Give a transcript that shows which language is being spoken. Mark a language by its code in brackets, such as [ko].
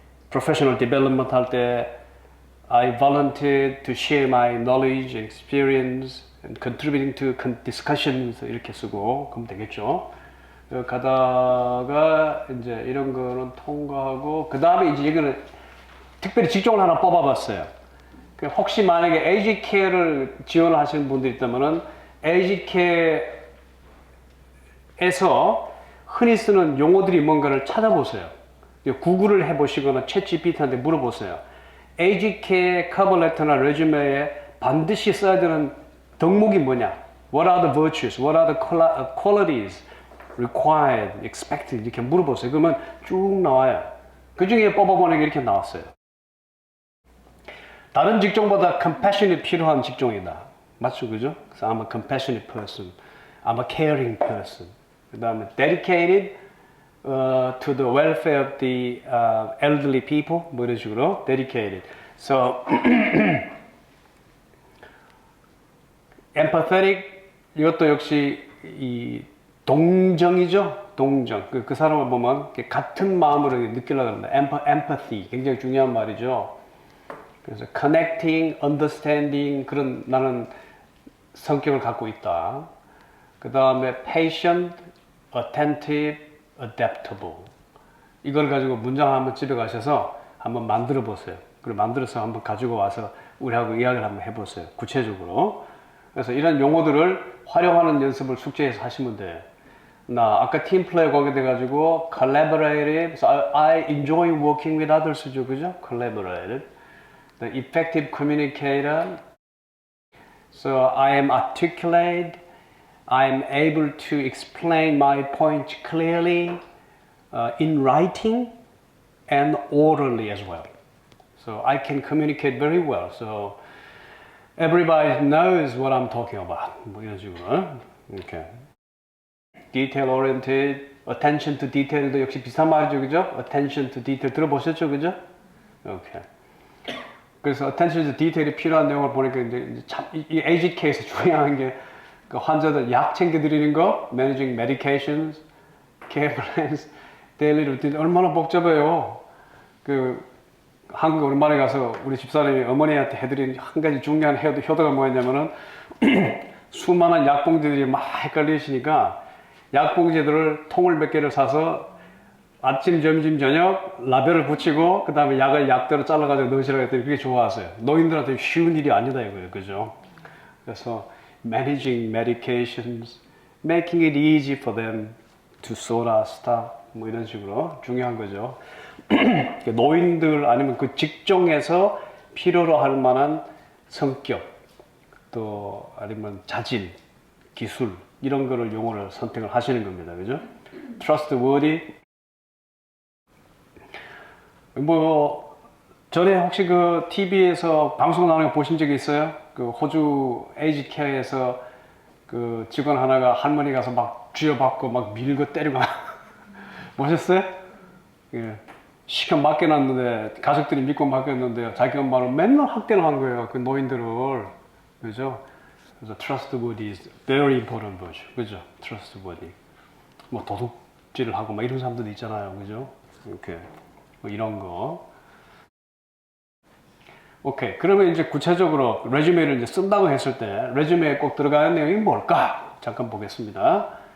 [en] professional development 할 때 I volunteered to share my knowledge and experience and contributing to discussions [ko] 이렇게 쓰고 그럼 되겠죠. 가다가 이제 이런 거는 통과하고 그 다음에 이제 이거는 특별히 직종을 하나 뽑아봤어요. 혹시 만약에 aged care를 지원을 하시는 분들이 있다면은 aged care에서 흔히 쓰는 용어들이 뭔가를 찾아보세요. 구글을 해보시거나 챗GPT한테 물어보세요. AGK의 커버레터나 레주메에 반드시 써야 되는 덕목이 뭐냐? [en] What are the virtues? What are the qualities required, expected? [ko] 이렇게 물어보세요. 그러면 쭉 나와요. 그 중에 뽑아보는 게 이렇게 나왔어요. 다른 직종보다 compassion이 필요한 직종이다. 맞죠? 그죠? [en] 그래서 I'm a compassionate person. I'm a caring person. [ko] 그 다음에 [en] dedicated to the welfare of the elderly people. [ko] 뭐 이런 식으로 dedicated. [en] So empathetic [ko] 이것도 역시 이 동정이죠. 동정. 그 사람을 보면 같은 마음으로 느끼려고 합니다. empathy 굉장히 중요한 말이죠. 그래서 connecting, understanding 그런 나는 성격을 갖고 있다. [en] 그 다음에 patient, attentive, adaptable. [ko] 이걸 가지고 문장 한번 집에 가셔서 한번 만들어 보세요. 그리고 만들어서 한번 가지고 와서 우리하고 이야기를 한번 해보세요. 구체적으로. 그래서 이런 용어들을 활용하는 연습을 숙제에서 하시면 돼요. 나 아까 팀 플레이 거기에 돼가지고 collaborative, [en] so I enjoy working with others [ko] 죠, 그죠? [en] collaborative. The effective communicator. So I am articulate. I am able to explain my point clearly in writing and orally as well. So I can communicate very well. So everybody knows what I'm talking about. [ko] 뭐 이런 식으로. Okay. [en] Detail oriented, attention to detail도 [ko] 역시 비슷한 말이죠, 그죠? [en] Attention to detail 들어보셨죠, 그죠? Okay. [ko] 그래서 attention to detail이 필요한 내용을 보니까 이제 참 이 AGK에서 중요한 게 그 환자들 약 챙겨드리는 거, [en] managing medications, care plans, daily routine [ko] 얼마나 복잡해요. 그 한국 오랜만에 가서 우리 집사람이 어머니한테 해드린 한 가지 중요한 효도가 뭐였냐면은 수많은 약봉지들이 막 헷갈리시니까 약봉지들을 통을 몇 개를 사서 아침, 점심, 저녁 라벨을 붙이고 그 다음에 약을 약대로 잘라가지고 넣으시라고 했더니 그게 좋아하세요. 노인들한테 쉬운 일이 아니다 이거예요. 그죠? [en] 그래서 managing medications, making it easy for them to sort out stuff [ko] 뭐 이런 식으로 중요한 거죠. 노인들 아니면 그 직종에서 필요로 할 만한 성격 또 아니면 자질, 기술 이런 거를 용어를 선택을 하시는 겁니다. 그죠? trustworthy 뭐 전에 혹시 그 TV에서 방송 나오는 거 보신 적이 있어요? 그 호주 에이지케어에서 그 직원 하나가 할머니 가서 막 쥐어박고 막 밀고 때리고 보셨어요? 예. 시켜 맡겨놨는데 가족들이 믿고 맡겼는데 자기 엄마는 맨날 학대를 한 거예요. 그 노인들을. 그죠? [en] 그래서 trustworthy is very important word. [ko] 그죠? trustworthy. 뭐 도둑질을 하고 막 이런 사람들도 있잖아요. 그죠? 이렇게. 뭐 이런 거. 오케이. 그러면 이제 구체적으로 레주메를 이제 쓴다고 했을 때 레주메에 꼭 들어가는 내용이 뭘까? 잠깐 보겠습니다.